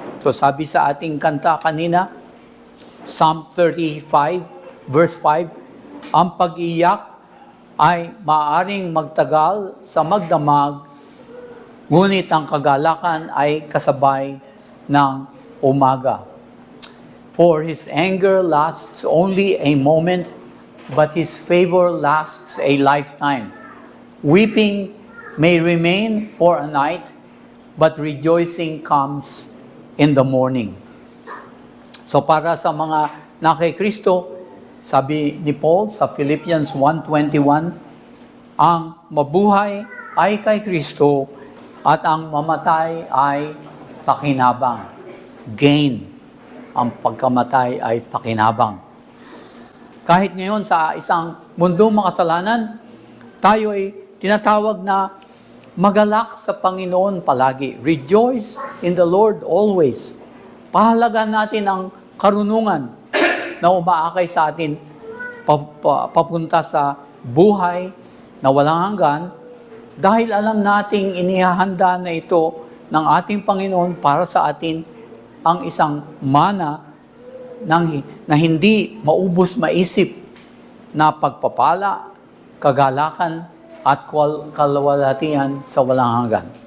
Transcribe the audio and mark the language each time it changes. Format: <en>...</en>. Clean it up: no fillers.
<tl>So sabi sa ating kanta kanina, Psalm 35, verse 5, ang pag-iyak ay maaaring magtagal sa magdamag, ngunit ang kagalakan ay kasabay ng umaga.</tl> <en>For his anger lasts only a moment, but his favor lasts a lifetime. Weeping may remain for a night, but rejoicing comes in the morning.</en> <tl>So para sa mga na kay Kristo, sabi ni Paul sa Philippians 1:21, ang mabuhay ay kay Kristo at ang mamatay ay pakinabang. Gain. Ang pagkamatay ay pakinabang. Kahit ngayon sa isang mundong makasalanan, tayo ay tinatawag na magalak sa Panginoon palagi.</tl> <en>Rejoice in the Lord always.</en> <tl>Pahalagan natin ang karunungan na umaakay sa atin papunta sa buhay na walang hanggan dahil alam nating inihahanda na ito ng ating Panginoon para sa atin ang isang mana na hindi maubos maisip na pagpapala, kagalakan at kalwalhatian sa walang hanggan.</tl>